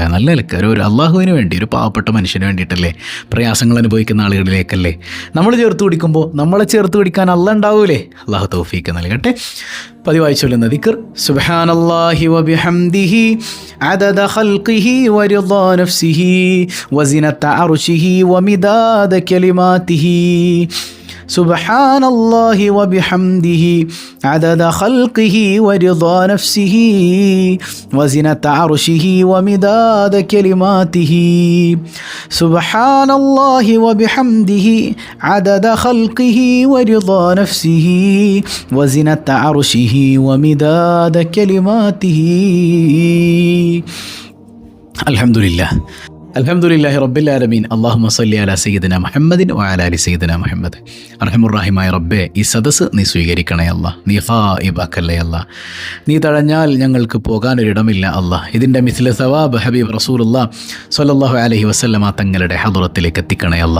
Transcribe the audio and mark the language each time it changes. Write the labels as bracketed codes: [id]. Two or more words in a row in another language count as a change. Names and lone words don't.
[ml] നല്ല നിലക്ക് ഒരു അള്ളാഹുവിന് വേണ്ടി, ഒരു പാവപ്പെട്ട മനുഷ്യന് വേണ്ടിയിട്ടല്ലേ, പ്രയാസങ്ങൾ അനുഭവിക്കുന്ന ആളുകളിലേക്കല്ലേ നമ്മൾ ചേർത്ത് പിടിക്കുമ്പോൾ നമ്മളെ ചേർത്ത് പിടിക്കാൻ അല്ലാഹ് ഉണ്ടാവൂലേ? അള്ളാഹു തൗഫീഖ് നൽകട്ടെ. പതിവായി ചൊല്ലുന്ന ദിക്ർ [ar] سبحان الله وبحمده عدد خلقه ورضا نفسه وزنة عرشه ومداد كلماته. سبحان الله وبحمده عدد خلقه ورضا نفسه وزنة عرشه ومداد كلماته. سبحان الله وبحمده عدد خلقه ورضا نفسه وزنة عرشه ومداد كلماته. الحمد لله. الحمد لله رب العالمين. اللهم صل على سيدنا محمد وعلى آل سيدنا محمد. [ml] അർഹമുർറഹീമായ റബ്ബേ, ഈ സദസ്സ് നീ സ്വീകരിക്കണേ അല്ലാ. നീ ഖായിബാക്കല്ലേ അല്ലാ. നീ തഴഞ്ഞാൽ ഞങ്ങൾക്ക് പോകാനൊരിടമില്ല അല്ലാ. [ar] ഇതിൻ്റെ مثل ثواب حبيب رسول الله صلى الله عليه وسلم [ml] തങ്ങളുടെ ഹദറത്തിലേക്ക് എത്തിക്കണേ അല്ലാ.